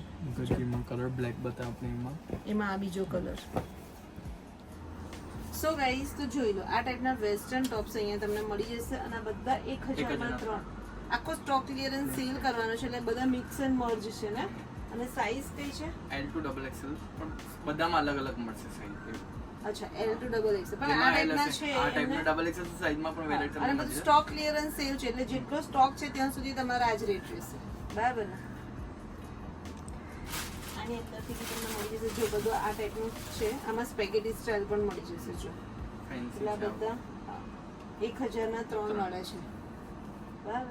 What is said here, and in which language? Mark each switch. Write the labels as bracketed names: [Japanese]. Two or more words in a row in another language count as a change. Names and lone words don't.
[Gujarati] ગરજીમાં કલર બ્લેક બતાવ આપણે એમાં આ બીજો કલર. [English] So guys [Gujarati] તો જોઈ લો આ ટાઈપના વેસ્ટર્ન ટોપ્સ અહીંયા તમને મળી જશે અને આ બધા 1000 માં 3. આખો [English] stock clearance sale [Gujarati] કરવાનો છે એટલે બધા [English] mix and merge [Gujarati] છે ને. અને સાઈઝ કઈ છે? [English] L to double XL [Gujarati] પણ બધામાં અલગ અલગ મળશે સાઈઝ. અચ્છા [English] L to double XL [Gujarati] પણ આ ટાઈપના છે આ ટાઈપના [English] double XL [Gujarati] સાઈઝમાં પણ વેરાયટી અને બધું [English] stock clearance sale [Gujarati] છે એટલે જેટલો સ્ટોક છે ત્યાં સુધી તમારા આજ રેટ રહેશે બરાબર ને. આની અંદરથી બી તમને મળી જશે જો બધું આ ટાઈપનું છે. આમાં [English] spaghetti style [Gujarati] પણ મળી જશે જો. એટલે આ બધા 1000 ના 3 મળે છે બરાબર.